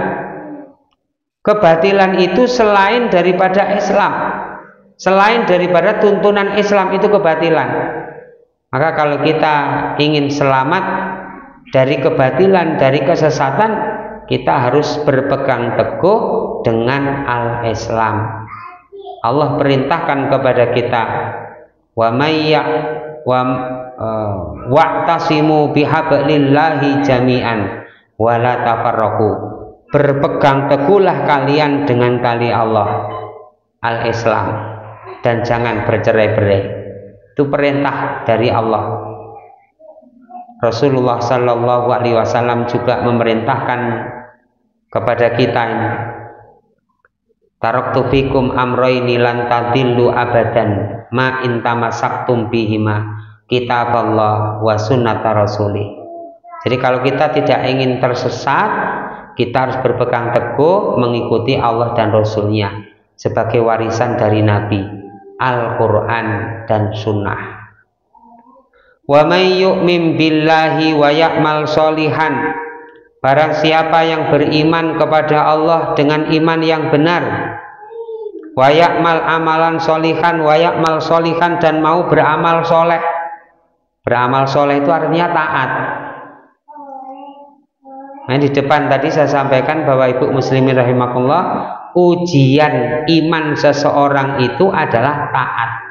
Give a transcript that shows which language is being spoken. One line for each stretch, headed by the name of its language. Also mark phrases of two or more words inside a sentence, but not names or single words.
Indonesian: Kebatilan itu selain daripada Islam, selain daripada tuntunan Islam, itu kebatilan. Maka kalau kita ingin selamat dari kebatilan, dari kesesatan, kita harus berpegang teguh dengan al-Islam. Allah perintahkan kepada kita,
Arabic: وما واعتصموا بحبل الله جميعا ولا تفرقوا.
Indonesian: Berpegang teguhlah kalian dengan tali Allah al-Islam dan jangan bercerai-berai. Itu perintah dari Allah. Rasulullah
Arabic: صلى الله عليه وسلم
Indonesian: juga memerintahkan kepada kita ini,
Arabic: تركت فيكم أمرين لن تضلوا أبدا ما إن تمسكتم بهما كتاب الله وسنة رسوله.
Indonesian: Jadi kalau kita tidak ingin tersesat, kita harus berpegang teguh mengikuti Allah dan Rasulnya sebagai warisan dari Nabi, Al-Quran dan Sunnah.
Arabic: ومن يؤمن بالله ويعمل صالحا,
Indonesian: barang siapa yang beriman kepada Allah dengan iman yang benar,
Arabic: ويعمل عملا صالحا، ويعمل صالحا,
Indonesian: dan mau beramal soleh. Beramal soleh itu artinya taat. Nah, di depan tadi saya sampaikan bahwa Ibu muslimin rahimakumullah, ujian iman seseorang itu adalah taat.